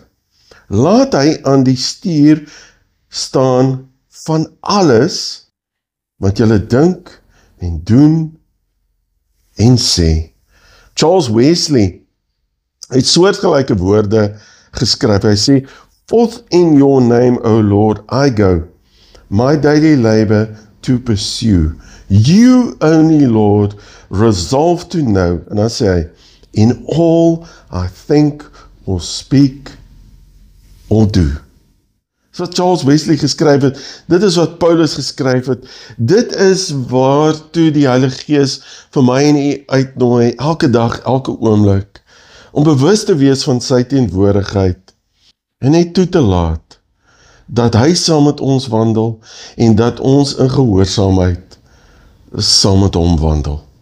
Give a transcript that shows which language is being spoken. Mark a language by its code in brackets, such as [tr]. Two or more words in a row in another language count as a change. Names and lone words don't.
[af] Laat hy aan die stuur staan van alles wat julle dink en doen en sê. Charles Wesley het soortgelyke woorde geskryf. Hy sê, [en] forth in your name, O Lord, I go, my daily labor to pursue. You only, Lord, resolve to know, [af] en dan sê hy, [en] in all I think or speak or do. [af] Dis wat Charles Wesley geskryf het, dit is wat Paulus geskryf het, dit is waartoe die Heilige Gees vir my en u uitnooi, elke dag, elke oomblik, om bewus te wees van sy teenwoordigheid, en net toe te laat, dat hy saam met ons wandel, en dat ons in gehoorsaamheid saam met hom wandel.